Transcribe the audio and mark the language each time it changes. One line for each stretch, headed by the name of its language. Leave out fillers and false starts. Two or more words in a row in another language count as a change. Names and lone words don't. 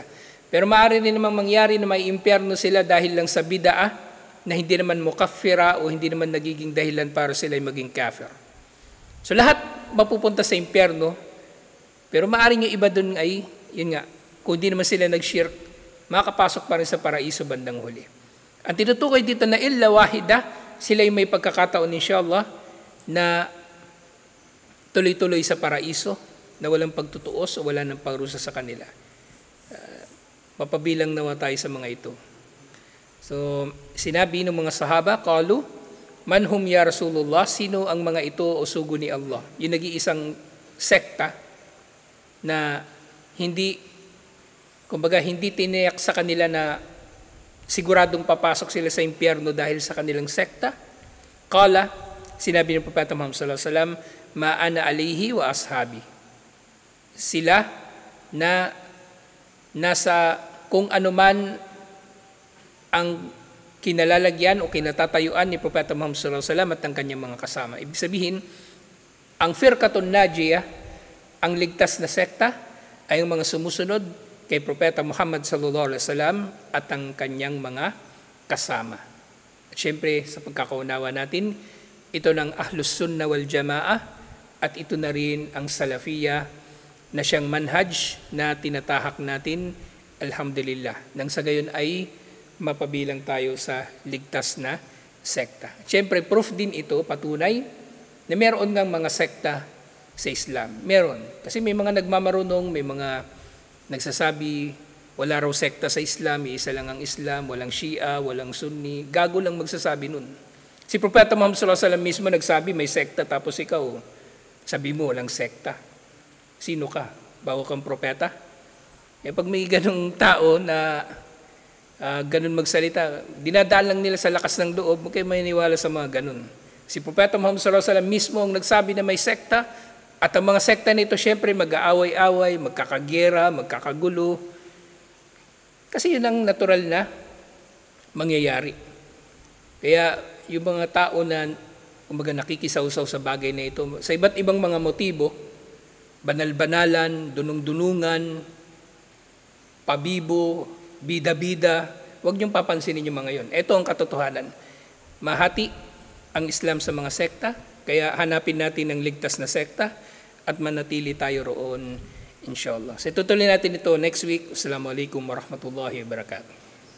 Filipino: Pero maaari rin namang mangyari na may impyerno sila dahil lang sa bid'ah, na hindi naman mukaffira o hindi naman nagiging dahilan para sila maging kafir. So lahat mapupunta sa impyerno, pero maaaring yung iba dun ay, yun nga, kung hindi naman sila nag-shirk, makakapasok pa rin sa paraiso bandang huli. Ang tinutukoy dito na
Arabic: إلا واحدة,
Filipino: sila yung may pagkakataon inshallah na tuloy-tuloy sa paraiso, na walang pagtutuos o wala ng pagrusa sa kanila. Mapabilang nawa tayo sa mga ito. So, sinabi ng mga sahaba,
Arabic: قالوا، من هم يا رسول الله,
Filipino: sino ang mga ito o sugo ni Allah? Yung nag-iisang sekta na hindi, kumbaga, hindi tiniyak sa kanila na siguradong papasok sila sa impyerno dahil sa kanilang sekta. Qala, sinabi ng Propeta Muhammad
Arabic: صلى الله عليه وسلم, ما أنا عليه وأصحابي.
Filipino: Sila na nasa kung anuman ang kinalalagyan o kinatatayuan ni Propeta Muhammad
Arabic: صلى الله عليه وسلم
Filipino: at ang kanyang mga kasama. Ibig sabihin, ang
Arabic: فرقة ناجية,
Filipino: ang ligtas na sekta, ay ang mga sumusunod kay Propeta Muhammad
Arabic: صلى الله عليه وسلم
Filipino: at ang kanyang mga kasama. At syempre, sa pagkakaunawa natin, ito ng Ahlus Sunnah wal Jamaah at ito na rin ang Salafiyya na siyang manhaj na tinatahak natin, alhamdulillah. Nang sa gayon ay mapabilang tayo sa ligtas na sekta. Siyempre, proof din ito, patunay, na meron ngang mga sekta sa Islam. Meron. Kasi may mga nagmamarunong, may mga nagsasabi, wala raw sekta sa Islam, isa lang ang Islam, walang Shia, walang Sunni. Gago lang magsasabi nun. Si Propeta Muhammad
Arabic: صلى الله عليه وسلم
Filipino: mismo nagsabi, may sekta, tapos ikaw, sabi mo, walang sekta. Sino ka? Bago kang propeta? Pag may ganung tao na ganun magsalita, dinadaan lang nila sa lakas ng loob, huwag kayo maniniwala sa mga ganun. Si Propeta Muhammad
Arabic: صلى الله عليه وسلم
Filipino: mismo ang nagsabi na may sekta, at ang mga sekta nito syempre mag-aaway-away, magkakagera, magkakagulo. Kasi yun ang natural na mangyayari. Kaya yung mga tao na kumbaga nakikisaw-saw sa bagay na ito, sa iba't ibang mga motibo, banal-banalan, dunung-dunungan, pabibo, bida-bida, huwag niyong papansinin yung mga yon. Ito ang katotohanan. Mahati ang Islam sa mga sekta, kaya hanapin natin ang ligtas na sekta at manatili tayo roon, inshallah. So tutuloy natin ito
English: next week.
Arabic: السلام عليكم ورحمة الله وبركاته.